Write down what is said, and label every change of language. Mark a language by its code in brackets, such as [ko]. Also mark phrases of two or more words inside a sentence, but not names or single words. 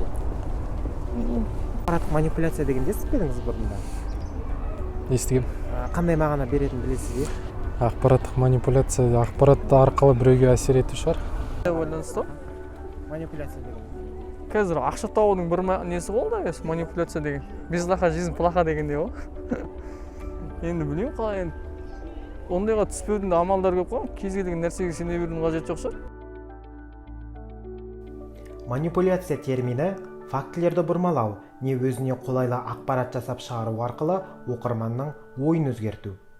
[kk] Ақпараттық манипуляция дегенді естіп педіңіз бұрында? Естігем. Қандай мағына беретінін білесіз бе? Ақпараттық манипуляция ақпарат арқылы біреуге әсер ету шығар. Байланысты. Манипуляция деген. Қазір ақша табудың бір несі болды, манипуляция деген. [ru] Без лаха жизнь плоха [kk] дегенде ғой. Енді білмеймін қалай енді. Ондайға түспеудің амалдар көп қой. Кез келген нәрсеге сене берудің қажеті жоқ шығар. Манипуляция термині фактілерді бұрмалау, не өзіне қолайлы ақпарат жасап шығару арқылы оқырманның ойын өзгерту.